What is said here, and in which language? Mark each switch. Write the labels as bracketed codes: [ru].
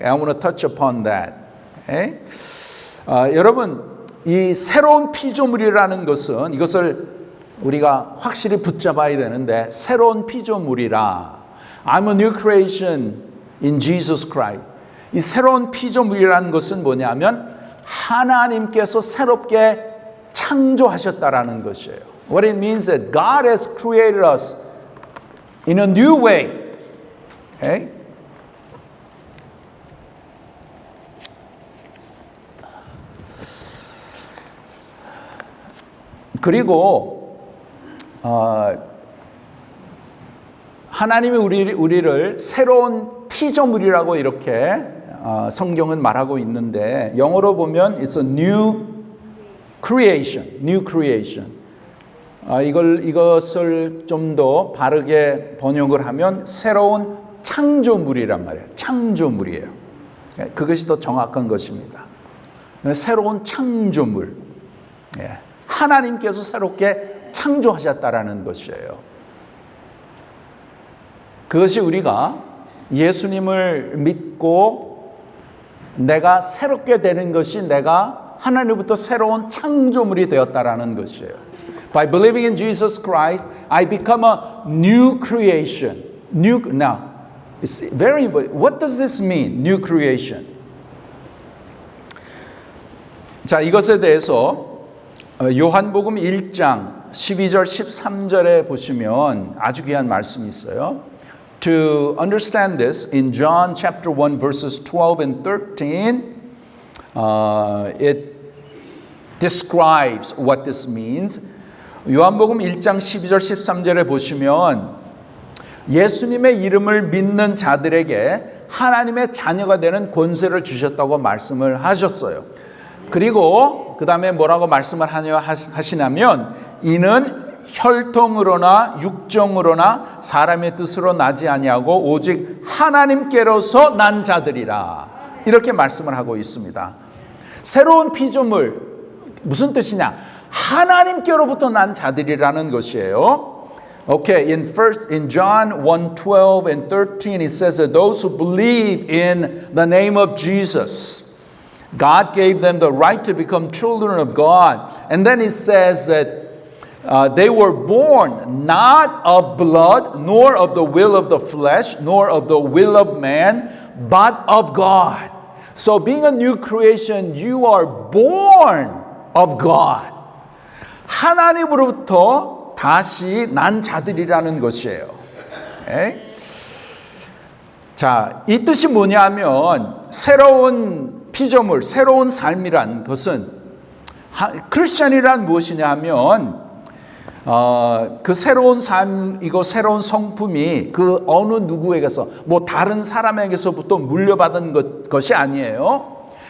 [en] I want to touch upon that. Okay? [ko] 여러분, 이 새로운 피조물이라는 것은 이것을 우리가 확실히 붙잡아야 되는데 새로운 피조물이라 [en] I'm a new creation in Jesus Christ. [ko] 이 새로운 피조물이라는 것은 뭐냐면 하나님께서 새롭게 창조하셨다라는 것이에요. [en] What it means is that God has created us in a new way. Okay? [ko] 그리고 하나님이 우리를 새로운 피조물이라고 이렇게 성경은 말하고 있는데 영어로 보면 [en] it's a new creation, new creation. [ko] 이것을 좀 더 바르게 번역을 하면 새로운 창조물이란 말이에요. 창조물이에요. 그것이 더 정확한 것입니다. 새로운 창조물. 하나님께서 새롭게 창조하셨다라는 것이에요. 그것이 우리가 예수님을 믿고 내가 새롭게 되는 것이 내가 하나님부터 새로운 창조물이 되었다라는 것이에요. [en] By believing in Jesus Christ, I become a new creation. Now, it's very. What does this mean? New creation. [ko] 자, 이것에 대해서 요한복음 1장 12절 13절에 보시면 아주 귀한 말씀이 있어요. [en] To understand this, in John chapter 1 verses 12 and 13, it describes what this means. [ko] 요한복음 1장 12절 13절에 보시면 예수님의 이름을 믿는 자들에게 하나님의 자녀가 되는 권세를 주셨다고 말씀을 하셨어요. 그리고 그 다음에 뭐라고 말씀을 하시냐면 이는 혈통으로나 육정으로나 사람의 뜻으로 나지 아니하고 오직 하나님께로서 난 자들이라 이렇게 말씀을 하고 있습니다. 새로운 피조물 무슨 뜻이냐? 하나님께로부터 난 자들이라는 것이에요. [en] Okay, in John 1:12 and 13 it says that those who believe in the name of Jesus God gave them the right to become children of God. And then it says that they were born not of blood, nor of the will of the flesh, nor of the will of man, but of God. So being a new creation, you are born of God. [ko] 하나님으로부터 다시 난 자들이라는 것이에요. [en] Okay? [ko] 자, 이 뜻이 뭐냐면 새로운 피조물, 새로운 삶이란 것은 크리스천이란 무엇이냐 하면 그 새로운 삶이고 새로운 성품이 그 어느 누구에게서 뭐 다른 사람에게서부터 물려받은 것이 아니에요.